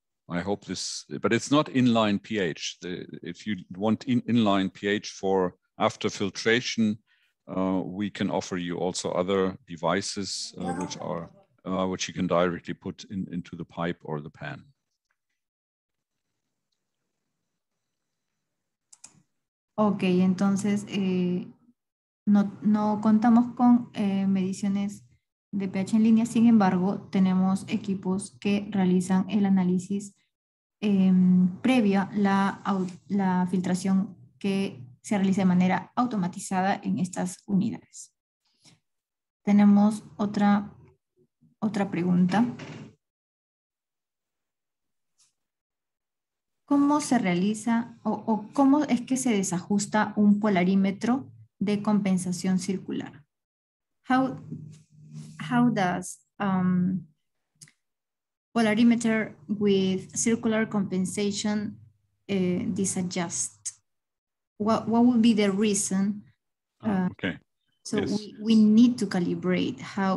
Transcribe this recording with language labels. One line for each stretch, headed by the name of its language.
English: I hope this, but it's not inline pH. If you want inline pH for after filtration, we can offer you also other devices which you can directly put into the pipe or the pan.
Spanish: Ok, entonces no contamos con mediciones de pH en línea, sin embargo, tenemos equipos que realizan el análisis previa la filtración que se realiza de manera automatizada en estas unidades. Tenemos otra pregunta. ¿Cómo se realiza o cómo es que se desajusta un polarímetro de compensación circular?
English: How does polarimeter with circular compensation disadjust? What would be the reason? Okay. So yes. we need to calibrate how.